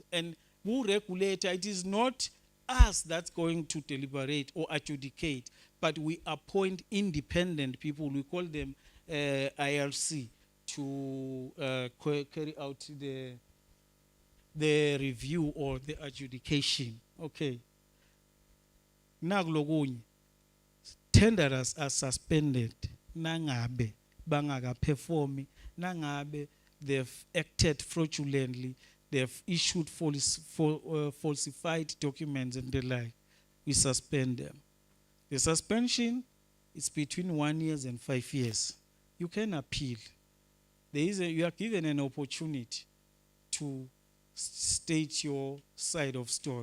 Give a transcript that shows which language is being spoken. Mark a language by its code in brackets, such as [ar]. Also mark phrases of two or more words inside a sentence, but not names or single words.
[en] And who regulator, it is not us that's going to deliberate or adjudicate, but we appoint independent people, we call them IRC, to carry out the review or the adjudication. Okay. Nakulokunye, tenderers are suspended [ss] nangabe bangaka [en] perform, nangabe they've acted fraudulently, they've issued falsified documents and the like. We suspend them. The suspension is between 1 year and 5 years. You can appeal. You are given an opportunity to state your side of story.